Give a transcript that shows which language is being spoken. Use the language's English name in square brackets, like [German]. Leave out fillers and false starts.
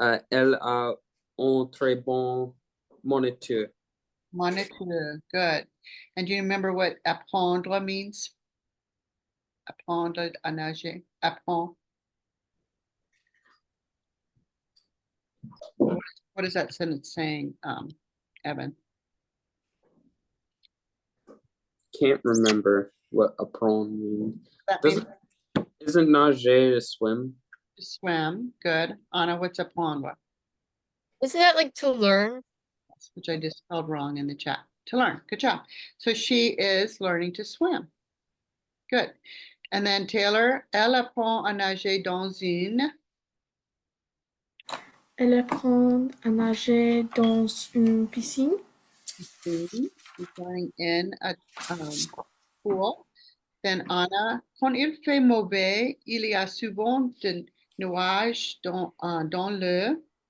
[French] Elle a un très bon moniteur. [English] Moniteur, good. And do you remember what apprendre means? [French] Apprendre à nager. [English] Apprendre. What is that sentence saying, Evan? Can't remember what apprendre means. That means Isn't nager to swim? to swim. Good. Anna, what's apprendre? Isn't that like to learn? Which I just spelled wrong in the chat. To learn. Good job. So she is learning to swim. Good. [French] And then Taylor, elle apprend à nager dans une. Elle apprend à nager dans une piscine. [English] She's going in a pool. [French] Then Anna, quand il fait mauvais, il y a souvent de nuages dans le.